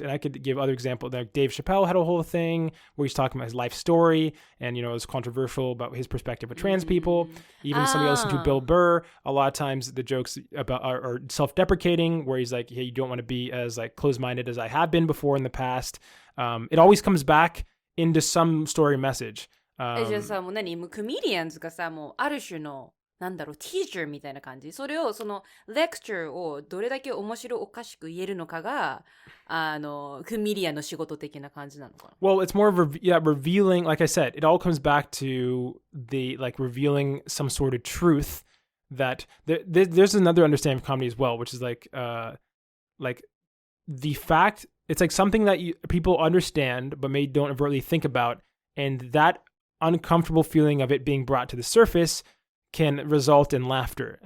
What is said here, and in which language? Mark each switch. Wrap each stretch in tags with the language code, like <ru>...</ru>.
<en>And I could give other examples. Like Dave Chappelle had a whole thing where he's talking about his life story, and, you know, it's controversial about his perspective with trans people. Even somebody else to Bill Burr, a lot of times the jokes about are self-deprecating, where he's like, hey, you don't want to be as like closed-minded as I have been before in the past. It always comes back into some story message.</en> <ja>じゃあさ、もうコメディアンズがさ、もうある種のなんだろう、ティーチャーみたいな感じ。それを、その、レクチャーをどれだけ面白おかしく言えるのかが、コメディアンの仕事的な感じなのかな。</ja> <en>Well, it's more of revealing, like I said, it all comes back to the, like, revealing some sort of truth that, there's another understanding of comedy as well, which is like the fact, it's like something that people understand, but maybe don't overtly think about, and that uncomfortable feeling of it being brought to the surface can result in laughter.</en>